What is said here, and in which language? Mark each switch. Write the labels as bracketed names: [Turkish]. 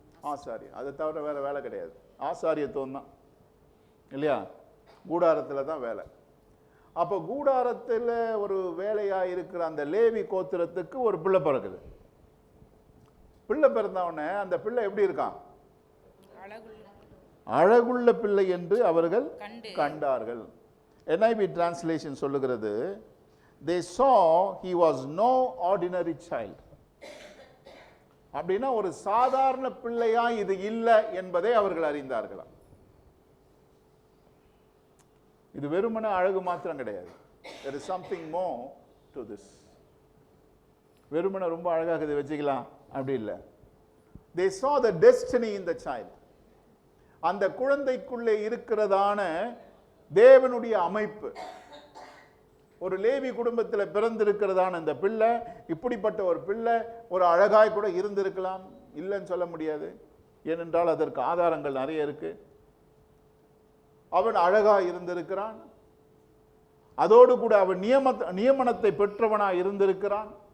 [Tamil] ஆசாரியம். அதை தவிர வேற வேலை கிடையாது. ஆசாரியத்துவம் தான் இல்லையா? கூடாரத்தில் தான் வேலை. அப்போ கூடாரத்தில் ஒரு வேலையாக இருக்கிற அந்த லேவி கோத்திரத்துக்கு ஒரு பிள்ளை பிறகுது. பிள்ளை பிறந்தவொடனே அந்த பிள்ளை எப்படி இருக்கான்? அழகுள்ள பிள்ளை என்று அவர்கள் கண்டார்கள். NIV டிரான்ஸ்லேஷன் சொல்லுகிறது, [English] they saw he was no ordinary child. [Tamil] அப்படின்னா ஒரு சாதாரண பிள்ளையா இது இல்லை என்பதை அவர்கள் அறிந்தார்களாம். இது வெறுமனே அழகு மாத்திரம் கிடையாது. [English] there is something more to this. [Tamil] வெறுமனே ரொம்ப அழகாக இதை வச்சுக்கலாம் அப்படி இல்லை. [English] they saw the destiny in the child. [Tamil] அந்த குழந்தைக்குள்ளே இருக்கிறதான தேவனுடைய அமைப்பு. ஒரு லேவி குடும்பத்தில் பிறந்திருக்கிறதான இந்த பிள்ளை, இப்படிப்பட்ட ஒரு பிள்ளை ஒரு அழகாய் கூட இருந்திருக்கலாம், இல்லைன்னு சொல்ல முடியாது. ஏனென்றால் அதற்கு ஆதாரங்கள் நிறைய இருக்கு. அவன் அழகாய் இருந்திருக்கிறான், அதோடு கூட அவன் நியமனத்தை பெற்றவனாய் இருந்திருக்கிறான்.